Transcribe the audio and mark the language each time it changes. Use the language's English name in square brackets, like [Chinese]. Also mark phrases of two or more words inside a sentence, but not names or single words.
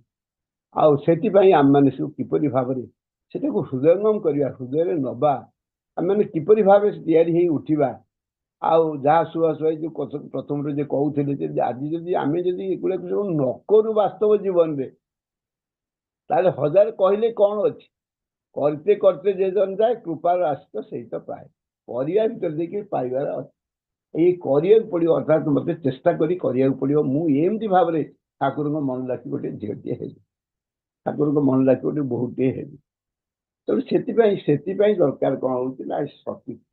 [Odia] ଆଉ ସେଥିପାଇଁ ଆମମାନେ ସବୁ କିପରି ଭାବରେ ସେଟାକୁ ହୃଦୟଙ୍ଗମ କରିବା ହୃଦୟରେ ନେବା ଆମେମାନେ କିପରି ଭାବେ ତିଆରି ହେଇ ଉଠିବା। ଆଉ ଯାହା ଶୁଆଶୁଆଇ ଯୋଉ ପ୍ରଥମରୁ ଯେ କହୁଥିଲେ ଯେ ଆଜି ଯଦି ଆମେ ଯଦି ଏଗୁଡ଼ାକୁ ସବୁ ନ କରୁ ବାସ୍ତବ ଜୀବନରେ ତାହେଲେ ହଜାର କହିଲେ କ'ଣ ଅଛି। [Bangla] করতে করতে যে জন যায় কৃপার আস্ত সেই তো পায়। [Odia] କରିବା ଭିତରେ ଦେଇକି ପାଇବାର ଅଛି। ଏଇ କରିବାକୁ ପଡ଼ିବ ଅର୍ଥାତ୍ ମୋତେ ଚେଷ୍ଟା କରି କରିବାକୁ ପଡ଼ିବ। ମୁଁ ଏମିତି ଭାବରେ ଠାକୁରଙ୍କ ମନ ଡାକି ଗୋଟେ ଝିଅଟିଏ ହେବି ଠାକୁରଙ୍କ ମନ ଡାକି ଗୋଟେ ବୋହୂଟିଏ ହେବି। ତେଣୁ ସେଥିପାଇଁ ଦରକାର କ'ଣ ହେଉଛି ନା ସତୀତ୍ୱ।